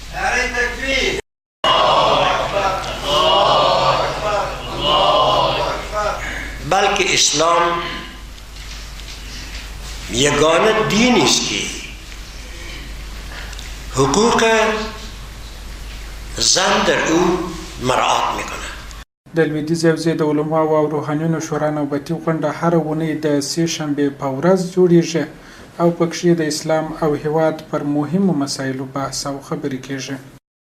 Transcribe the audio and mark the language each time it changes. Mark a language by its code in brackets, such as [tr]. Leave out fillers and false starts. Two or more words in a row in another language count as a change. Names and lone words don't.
[fa] بلکه اسلام یگانه دینی است که حقوق زن در او مراعات میکنه. [ps] د لویدیځې حوزې د علماو او روحانیونو شورا نوبتي غونډه هره اونۍ د سې شنبې په ورځ جوړیږي او پکښې د اسلام او هیواد پر مهمو مسایلو بحث او خبرې کیږي.